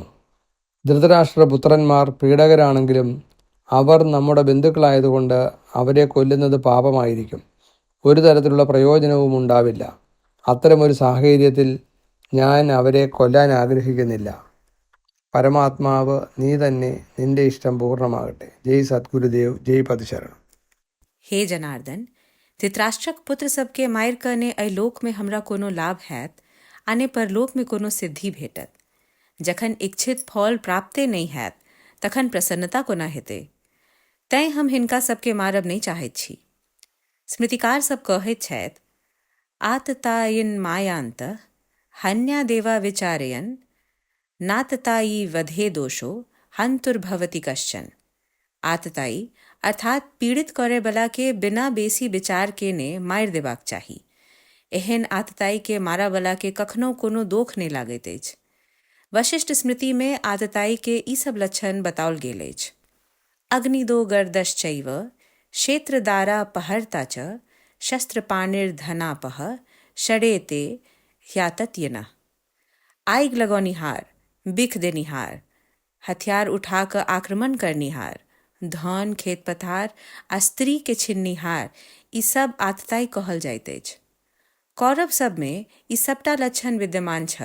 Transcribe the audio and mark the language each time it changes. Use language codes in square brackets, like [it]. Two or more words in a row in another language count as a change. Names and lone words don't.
[ml] ധൃതരാഷ്ട്രപുത്രന്മാർ പീഡകരാണെങ്കിലും അവർ നമ്മുടെ ബന്ധുക്കളായതുകൊണ്ട് അവരെ കൊല്ലുന്നത് പാപമായിരിക്കും. ഒരു തരത്തിലുള്ള പ്രയോജനവും ഉണ്ടാവില്ല. അത്തരമൊരു സാഹചര്യത്തിൽ ഞാൻ അവരെ കൊല്ലാൻ ആഗ്രഹിക്കുന്നില്ല. പരമാത്മാവ് നീ തന്നെ, നിന്റെ ഇഷ്ടം പൂർണ്ണമാകട്ടെ. ജയ് സദ്ഗുരുദേവ്, ജയ് പദശരണം. [mai] हे जनार्दन, धृतराष्ट्रक पुत्र सबके मायर करने अलोक में हमरा कोनो लाभ हैत, आने परलोक में कोनो सिद्धि भेटत. जखन इच्छित फल प्राप्ते नहीं हैत तखन प्रसन्नता कोना हेते. तैं हम हिनका सबके मारब नहीं चाहैत छी. स्मृतिकार सब कहैत छथि: [sa] आततायिन मायांत हन्या देवा विचारयन नाततायी वधे दोषो हंतुर्भवति कश्चन. [mai] आतताई अर्थात पीड़ित करे बला के बिना बेसी विचार के ने मार देबाक चाही. एहन आतताई के मारा बला के कखनो कोनो दोख नहीं लागैत अछि. वशिष्ठ स्मृति में आतताई के ई सब लक्षण बताओल गेल अछि। [sa] अग्निदो गर्दश्चैव क्षेत्रदारा पहरता च शस्त्रपाणिर्धनापह षडेते ह्यातत्यनः। [mai] आग लगौनिहार, बिख देनिहार, हथियार उठाकर आक्रमण करनिहार, धन खेत पथार आ स्त्री के छिन्निहार, ई सब आतताई कहल जाइत अछि। कौरव सब में ई सबटा लक्षण विद्यमान छल।